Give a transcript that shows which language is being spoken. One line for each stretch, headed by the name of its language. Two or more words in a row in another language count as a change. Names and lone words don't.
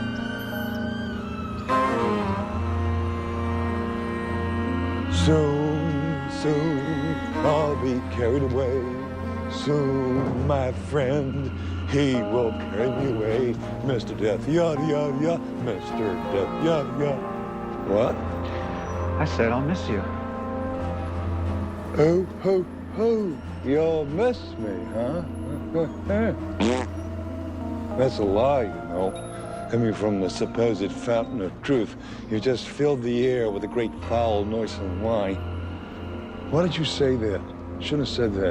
English: Soon, I'll be carried away. Soon, my friend, he will carry me away. Mr. Death, yada, yada, yada. Mr. Death, yada, yada. What? I said I'll miss you. Oh, ho, ho. You'll miss me, huh? That's a lie, you know. Coming from the supposed fountain of truth, you just filled the air with a great foul, noisome lie. Why did you say that? Shouldn't have said that.